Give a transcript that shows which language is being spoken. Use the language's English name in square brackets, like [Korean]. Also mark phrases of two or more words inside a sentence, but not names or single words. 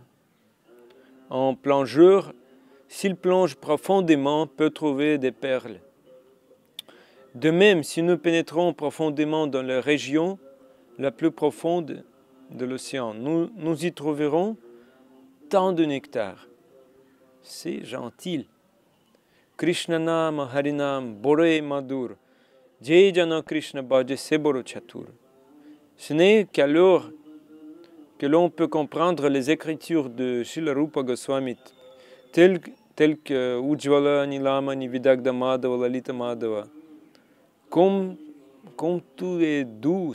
[French] Un plongeur, s'il plonge profondément, peut trouver des perles. De même, si nous pénétrons profondément dans la région la plus profonde de l'océan, nous y trouverons tant de nectar. C'est gentil. [Bangla] কৃষ্ণ নাম হরিনাম বড় মধুর যে জন কৃষ্ণ ভজে সেবড় চতুর. [French] Ce n'est qu'alors que l'on peut comprendre les écritures de Srila Rupa Goswami telles que Ujjvala Nilama Nividagda Madhava Lalita Madhava. Comme tout est doux.